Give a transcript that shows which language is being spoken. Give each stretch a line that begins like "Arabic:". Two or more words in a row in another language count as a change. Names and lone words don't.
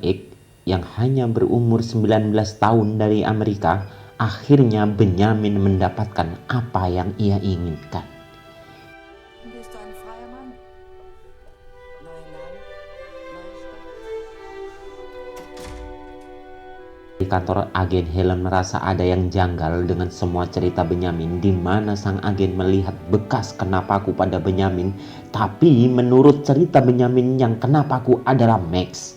Indonesian: X yang hanya berumur 19 tahun dari Amerika, akhirnya Benjamin mendapatkan apa yang ia inginkan.
German: Bist du ein freier Mann? Nein, nein.
Indonesian: Di kantor agen Helen merasa ada yang janggal dengan semua cerita Benjamin, di mana sang agen melihat bekas kena paku pada Benjamin, tapi menurut cerita Benjamin yang kena paku adalah Max.